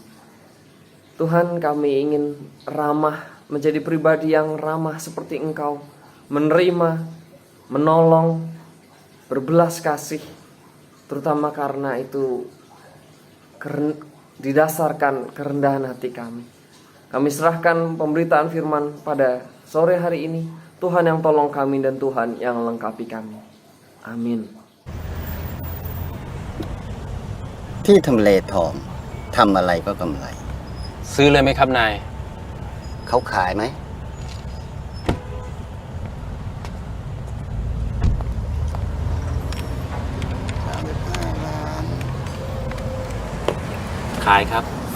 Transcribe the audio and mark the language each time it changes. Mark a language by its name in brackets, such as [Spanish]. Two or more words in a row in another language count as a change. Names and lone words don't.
[Indonesian] Tuhan, kami ingin ramah, menjadi pribadi yang ramah seperti Engkau, menerima, menolong, berbelas kasih, terutama karena itu didasarkan kerendahan hati kami. Kami serahkan pemberitaan firman pada sore hari ini. Tuhan yang tolong kami dan Tuhan yang lengkapi kami. Amin. [Thai] ที่ทำเลทองทำอะไรก็กำไร ซื้อเลยไหมครับนาย เขาขายไหม ขายครับ